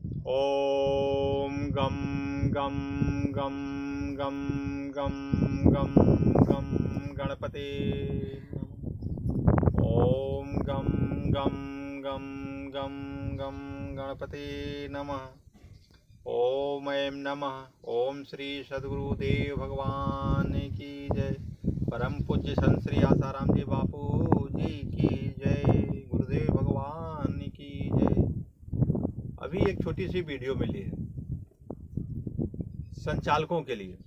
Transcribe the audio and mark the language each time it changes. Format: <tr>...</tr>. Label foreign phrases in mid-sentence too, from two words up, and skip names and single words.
<sa>ओम गम गम गम गम गम गम गम गणपते नमः। ओम गम गम गम गम गम गणपते नमः। ओम ऐं नमः।</sa> <hi>ओम श्री सद्गुरुदेव भगवान की जय। परम पूज्य संत श्री आसाराम जी बापू जी की जय। गुरुदेव भगवान की जय। अभी एक छोटी सी वीडियो मिली है संचालकों के लिए।</hi>